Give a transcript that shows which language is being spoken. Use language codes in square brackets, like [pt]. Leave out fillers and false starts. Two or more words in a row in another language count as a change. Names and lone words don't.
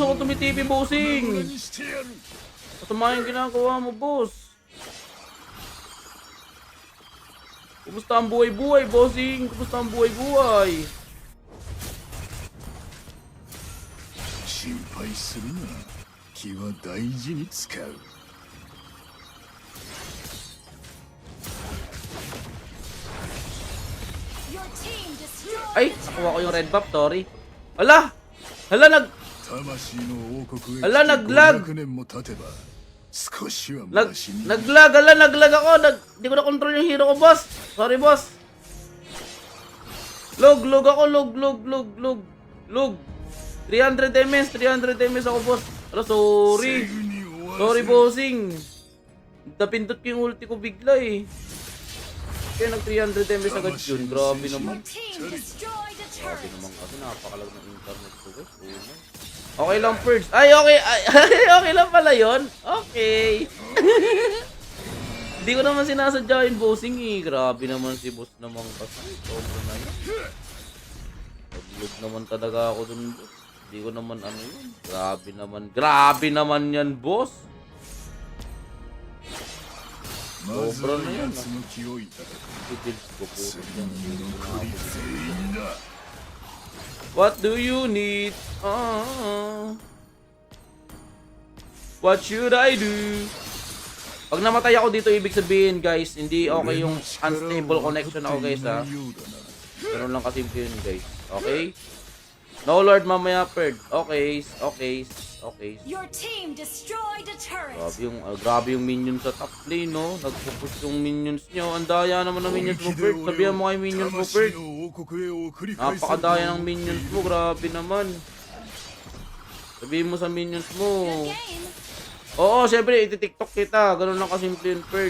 [tl] ako tumitipi, bossing! [ja] にしてやる [tl] Masama yung ginagawa mo, boss. Kumusta ang buhay-buhay, bossing? Kumusta ang buhay-buhay? [ja] 心配するな気は大事に使う [en] Your team destroyed [tl] Ay, [en] the [tl] nakuha ko [en] turret. [tl] yung red buff, sorry. Hala! Hala, [ja] 魂の王国へ [tl] Ala, naglag! [ja] 500年も経てば少しは [tl] Nag [ja] マシに [tl] naglag, hala, naglag ako. Hindi ko na control yung hero ko, boss. Sorry, boss. Log ako, log. 300 MS ako, boss. Hala, sorry. [ja] すぐに終わらせる [tl] Sorry, bossing. Napindot ko yung ulti ko bigla eh. Kaya nag 300 MS agad yun. Grabe naman. [en] Your team destroyed a [tl] Grabe [en] turret. [tl] naman kasi napakalag ng internet ko, guys. [en] Oh my. [tl] Okay lang, Purge. Ay, okay. Ay, okay lang pala yun. Okay. Hindi ko naman sinasadya yung bossing eh. Grabe naman si boss naman kasi. Sobra na yun. Nag-log naman talaga ako dun, boss. Hindi ko naman ano yun. Grabe naman. Grabe naman yan, boss. [ja] まずは [tl] Sobra na yun. [ja] 奴の気をいただく [tl] Builds ko po. [ja] 残り全員だ [en] What do you need? What should I do? [tl] Pag namatay ako dito, ibig sabihin guys, hindi okay yung [en] unstable connection [tl] ako guys ha. Ganun lang kasimple yun guys. Okay? No lord mamaya Perd. Okay. [en] Your team destroyed a turret. [tl] Grabe yung minions sa [en] top lane [tl] no. Nagpupush yung minions nyo. Ang daya naman ng minions mo Perd. Sabihan mo kay minions mo Perd. Napakadaya ng minions mo. Grabe naman. Sabihin mo sa minions mo. [en] Good game. [tl] Oo, syempre, iti-tiktok kita. Ganun lang kasimple yun, Perd.